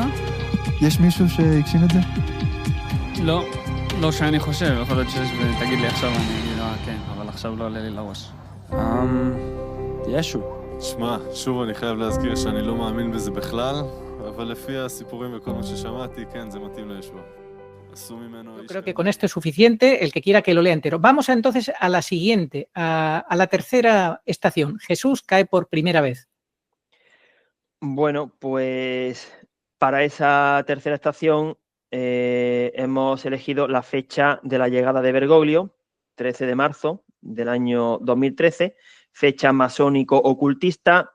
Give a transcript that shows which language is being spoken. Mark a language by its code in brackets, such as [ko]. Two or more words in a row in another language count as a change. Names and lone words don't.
[he] יש מישהו שהגשים את זה? לא שאני חושב, יכול להיות שיש, ותגיד לי עכשיו, אני אגיד, כן, אבל עכשיו לא עולה לי לראש. ישו. שמע, שוב אני חייב להזכיר שאני לא מאמין בזה בכלל, אבל לפי הסיפורים וכל מה ששמעתי, כן, זה מתאים לישוע. [es] Yo creo que con esto es suficiente, el que quiera que lo lea entero. Vamos entonces a la siguiente, a la tercera estación. Jesús cae por primera vez. Bueno, pues para esa tercera estación hemos elegido la fecha de la llegada de Bergoglio, 13 de marzo del año 2013, fecha masónico-ocultista.